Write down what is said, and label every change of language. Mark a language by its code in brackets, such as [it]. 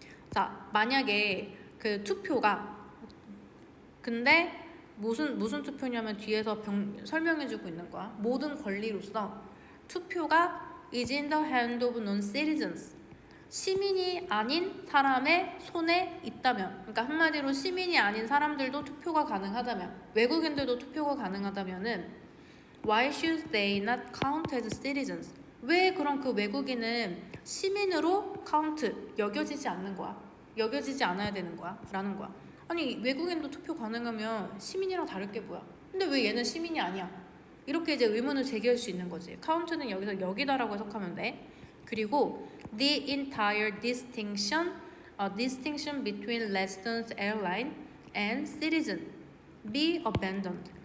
[ko] 자, 만약에 투표가, 근데 무슨 투표냐면 뒤에서 설명해주고 있는 거야. 모든 권리로서 투표가 [en] is in the hand of non-citizens, [ko] 시민이 아닌 사람의 손에 있다면, 그러니까 한마디로 시민이 아닌 사람들도 투표가 가능하다면, 외국인들도 투표가 가능하다면은 [en] Why should they not count as citizens? [ko] 왜 그럼 그 외국인은 시민으로 count, 여겨지지 않는 거야? 여겨지지 않아야 되는 거야? 라는 거야. 아니 외국인도 투표 가능하면 시민이랑 다를 게 뭐야? 근데 왜 얘는 시민이 아니야? 이렇게 이제 의문을 제기할 수 있는 거지. count는 여기서 여기다라고 해석하면 돼. 그리고 [en] the entire distinction between licensed airline and citizen be abandoned.